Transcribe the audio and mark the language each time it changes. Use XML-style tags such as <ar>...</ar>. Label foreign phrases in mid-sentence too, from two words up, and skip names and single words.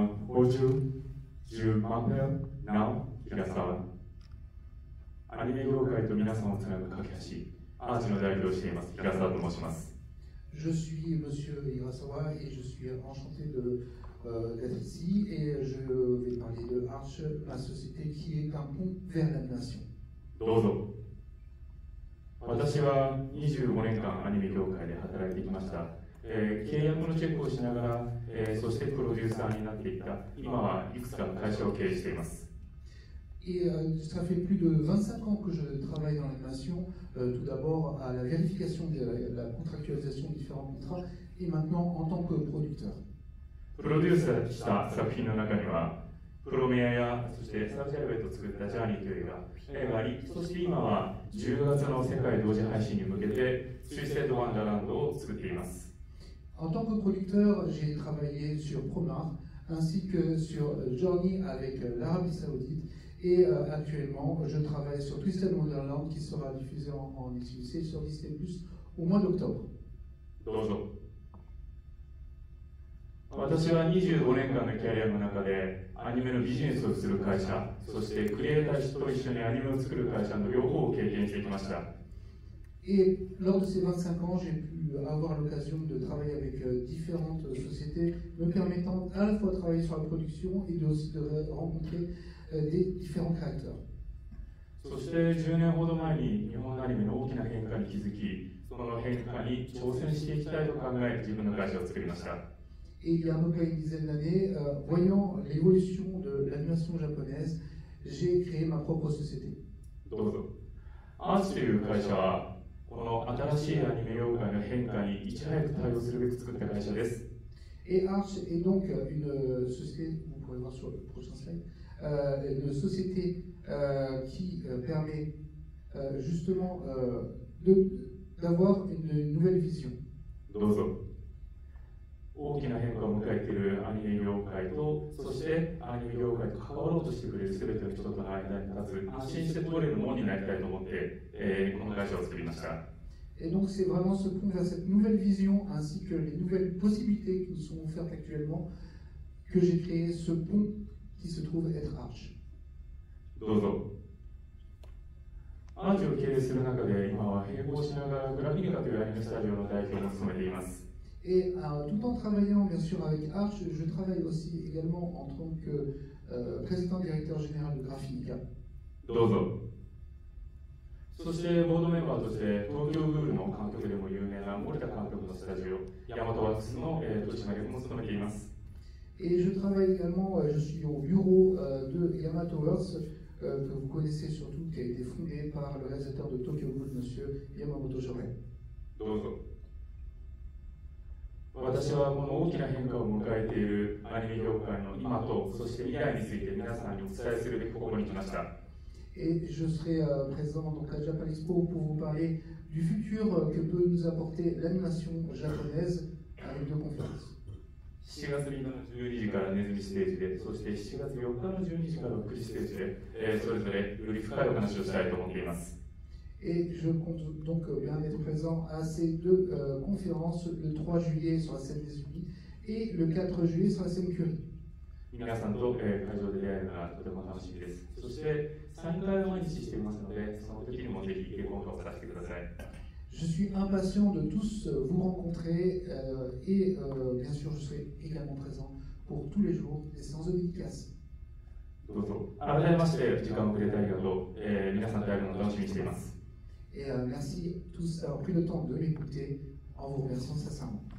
<ja>50 万名なお平沢。アニメ業界と皆さんをつなぐ架け橋、アーチの代表をしています平沢と申します。</ja> <fr>Je suis Monsieur Hirasawa et je suis enchanté d'être ici et je vais parler de Arch, ma société qui est un pont vers l'animation.</fr> <ja>どうぞ。私は25年間アニメ業界で働いてきました。契約のチェックをしながら、そしてプロデューサーになっていった、今はいくつかの会社を経営しています。</ja> <fr>Et ça fait plus de 25 ans que je travaille dans l'animation, tout d'abord à la vérification de la contractualisation de différents contrats et maintenant en tant que producteur.</fr> <ja>プロデューサーした作品の中には、プロメアやそしてサウジアラビアと作ったジャーニーという映画があり、そして今は10月の世界同時配信に向けてスイセット・ワンダーランドを作っています。</ja> <fr>En tant que producteur, j'ai travaillé sur Promar ainsi que sur Journey avec l'Arabie Saoudite. Et actuellement, je travaille sur Twisted Wonderland qui sera diffusé en exclusivité sur Disney+ au mois d'octobre.</fr> <ja>どうぞ。私は25年間のキャリアの中でアニメのビジネスをする会社、そしてクリエイターと一緒にアニメを作る会社の両方を経験してきました。</ja> <fr>Et lors de ces 25 ans, j'ai pu avoir l'occasion de travailler avec différentes sociétés, me permettant à la fois de travailler sur la production et aussi de rencontrer des différents créateurs.</fr> <ja>そして10年ほど前に日本アニメの大きな変化に気づき、その変化に挑戦していきたいと考えて自分の会社を作りました。</ja> <fr>Et il y a à peu près une dizaine d'années, voyant l'évolution de l'animation japonaise, j'ai créé ma propre société.</fr> <ja>どうぞ。アーチという会社はこの新しいアニメ業界の変化にいち早く対応するべく作った会社です。</ja> <fr>Et Arch est donc une société, vous pourrez voir sur le prochain slide, une société qui permet justement d'avoir une nouvelle vision.</fr> <ja>どうぞ。大きな変化を迎えているアニメ業界と、そしてアニメ業界と関わろうとしてくれる全ての人との間に立つ、安心して通れるものになりたいと思って、この会社を作りました。</ja> <fr>Et donc c'est vraiment ce pont vers cette nouvelle vision ainsi que les nouvelles possibilités qui nous sont offertes actuellement que j'ai créé ce pont qui se trouve être Arch.</fr> <ja>どうぞ。アーチを経営する中で今は並行しながらグラフィニカというアニメスタジオの代表も務めています。</ja> <fr>Et tout en travaillant bien sûr avec Arch, je travaille aussi également en tant que président directeur général de Graphinica.</fr> <ja>どうぞ。そしてボードメンバーとして東京グールの監督でも有名な森田監督のスタジオ、ヤマトワークスの取締役も務めています。</ja> <fr>Et je travaille également, je suis au bureau de Yamato Works, que vous connaissez surtout, qui a été fondé par le réalisateur de Tokyo Ghoul, monsieur Yamamoto Shoren.</fr> <ja>どうぞ。私はこの大きな変化を迎えているアニメ業界の今と、そして未来について皆さんにお伝えするべくここに来ました。</ja> <fr>Et je serai présent donc à Japan Expo pour vous parler du futur que peut nous apporter l'animation japonaise avec deux conférences.</fr> <ja>7 月3日の12時からネズミステージで、そして7月4日の12時から6時ステージで、それぞれより深いお話をしたいと思っています。</ja> <fr>Et je compte donc bien être présent à ces deux conférences, le 3 juillet sur la scène des Unis et le 4 juillet sur la scène Curie.</fr> <ja>皆さんと会場で出会えるのがとても楽しみです。そしてサイン会を毎日していますので、その時にもぜひご参加させてください。</ja> <fr>Je suis impatient de tous vous rencontrer et bien sûr je serai également présent pour tous les jours des séances de dédicace.</fr> <ja>どうぞ。改めまして時間をくれてありがとう。皆さんと会えるのを楽しみにしています。</ja> <fr>Et merci tous d'avoir pris le temps de m'écouter en vous remerciant sincèrement.</fr>